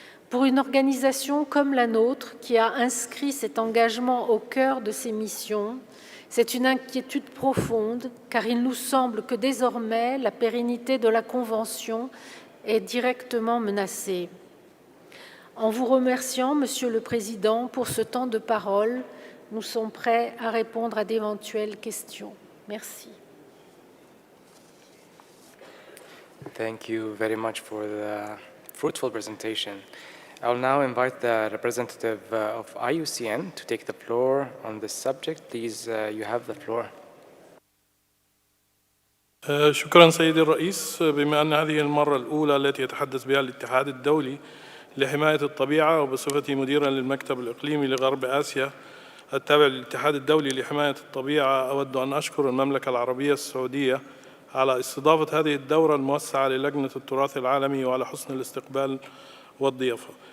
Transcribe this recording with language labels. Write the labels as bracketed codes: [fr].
[fr] Pour une organisation comme la nôtre, qui a inscrit cet engagement au cœur de ses missions, c'est une inquiétude profonde, car il nous semble que désormais la pérennité de la Convention est directement menacée. En vous remerciant, Monsieur le Président, pour ce temps de parole, nous sommes prêts à répondre à d'éventuelles questions. Merci. [en] Thank you very much for the fruitful presentation. I'll now invite the representative of IUCN to take the floor on this subject. Please, you have the floor. [ar] شكرا سيدي الرئيس. بما أن هذه المرة الأولى التي يتحدث بها الاتحاد الدولي لحماية الطبيعة وبصفتي مديرا للمكتب الإقليمي لغرب آسيا التابع للاتحاد الدولي لحماية الطبيعة، أود أن أشكر المملكة العربية السعودية على استضافة هذه الدورة الموسعة للجنة التراث العالمي وعلى حسن الاستقبال والضيافة.